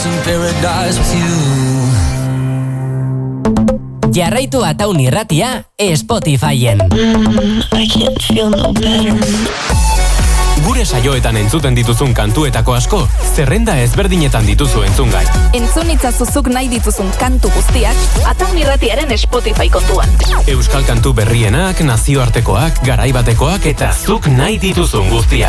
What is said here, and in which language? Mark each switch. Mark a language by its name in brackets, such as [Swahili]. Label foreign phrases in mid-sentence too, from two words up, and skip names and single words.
[English] paradise with you. [Basque] Jarraitu Ataun irratia Spotifyen. [English] I can't feel no better. [Basque] Gure saioetan entzuten dituzun kantuetako asko, zerrenda ezberdinetan dituzu entzungai. Entzun itzazuzuk nahi dituzun kantu guztiak Ataun irratiaren Spotify kontuan. Euskal kantu berrienak, nazioartekoak, garaibatekoak eta zuk nahi dituzun guztiak.